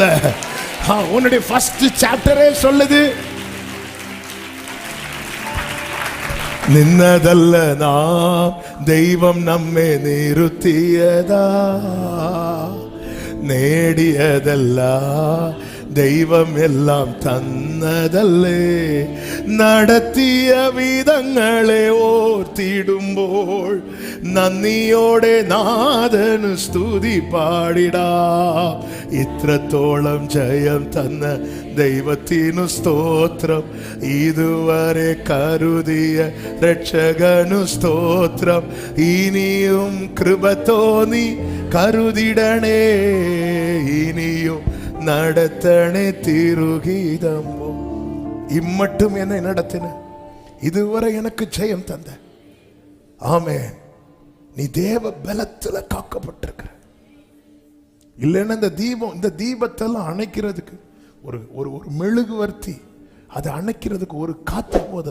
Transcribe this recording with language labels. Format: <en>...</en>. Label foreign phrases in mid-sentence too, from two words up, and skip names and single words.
<ta>உன்னுடைய</ta> <en>first chapter</en> <ta>சொல்லுது நின்னதல்ல நாம் தெய்வம் நம்மை நிறுத்தியதா, நேடியதல்ல தெய்வம் எல்லாம் தன்னதல்லே,</ta> <ml>നടത്തിയ വിധങ്ങളെ ഓർത്തിടുമ്പോൾ നന്ദിയോടെ നാഥന് സ്തുതി പാടിടാം. ഇത്രത്തോളം ജയം തന്ന ദൈവത്തിനു സ്തോത്രം, ഇതുവരെ കരുതിയ രക്ഷകനു സ്തോത്രം. ഇനിയും കൃപ തോന്നി കരുതിടണേ, ഇനിയും നടത്തണേ തിരുഗീതം.</ml> <ta>இம்மட்டும் என்னை நடத்தின, இதுவரை எனக்கு ஜெயம் தந்த. ஆமென். நீ தேவ பலத்துல காக்கப்பட்டிருக்கிற. இல்லைன்னா இந்த தீபத்தெல்லாம் அணைக்கிறதுக்கு ஒரு ஒரு ஒரு மெழுகுவர்த்தி, அதை அணைக்கிறதுக்கு ஒரு காத்து போதும்.</ta>